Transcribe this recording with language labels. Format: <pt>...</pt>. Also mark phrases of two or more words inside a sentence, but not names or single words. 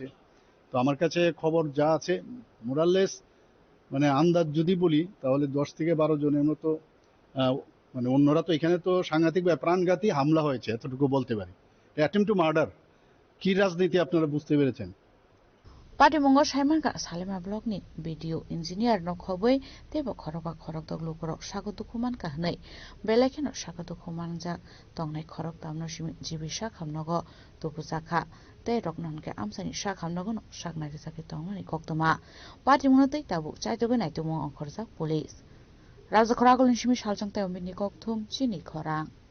<bn>তো আমার কাছে খবর যা আছে মোরাললেস মানে আন্দাজ যদি বলি তাহলে 10 থেকে 12 জনের মতো, মানে অন্যরা তো এখানে তো সাংঘাতিক প্রাণঘাতী হামলা হয়েছে, এতটুকু বলতে পারি।</bn> <en>attempt to murder.</en> <bn>কি রাজনীতি আপনারা বুঝতে পেরেছেন?</bn> <trp>পাটিমঙ্গ সাইমানকা সালেমা ব্লকनि भिडिअ इन्जिनियार न खबै तेबो खरका खरक दगलु खरक सागतु खुमान काहनै बेलेखेनो सागतु खुमान जा तंगनै खरक दामनो जिबिसा खामनगो तुबुजाखा ते रकननके आमसानि सा खामनगो न सागनारि जाके तंगनै कक्तमा पाटिमंग तै ताबु चाइतोबे नाइतुमो अंखरजा पुलिस राजा खरागलनि सिमि सालजंग तायमिनि कक्थुम चिनि खरां</trp>